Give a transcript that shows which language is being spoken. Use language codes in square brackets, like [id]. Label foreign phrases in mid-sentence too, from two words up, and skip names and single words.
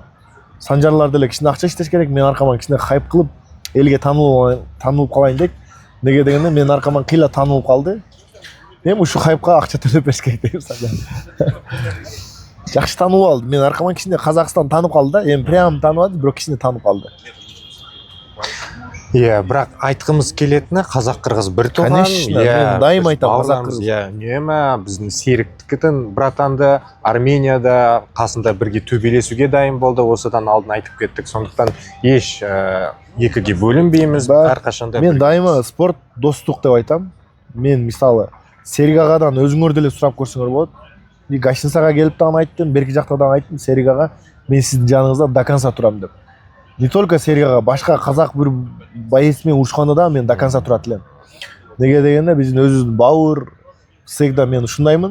[ky] Санжарлар деле кичине акча иштеш керек. Мен аркаман кичине хайп кылып, элге таанылып калайын дейт. Неге дегенде мен аркаман кыйла таанылып калды. Эми ушу хайпка акча төлөп бериш керек деп санжар. Жакшы таанылып алды. Мен аркаман кичине Казакстан таанып калды да. Эми прям тааныбады, бирок кичине таанып калды. [kk] Бірақ айтқымыз келетіні қазақ-қырғыз бір туған. [ky] Конечно, мен дайым айтам қазақ-қырғыз. [kk] Үнемі біздің серіктіктің братанды Арменияда қасында бірге төбелесуге дайын болды. Осыдан алдын айтып кеттік. Сондықтан еш екіге бөлінбейміз. Әрқашанда [ky] мен дайыма спорт достық деп айтам. Мен мисалы Серик ағадан өзүңөр деле сурап көрсөңөр болот. Гашинсага келип дагы айттым, берки жактадан айттым Серик ага, мен сиздин жаныңызда [ru] до конца [ky] турам деп. [ru] Не только [ky] Серик ага, башка казак бир боец менен урушканда да мен [ru] до конца [ky] турат элем. Неге дегенде биздин өзүбүздүн бауыр всегда мен ушундаймын.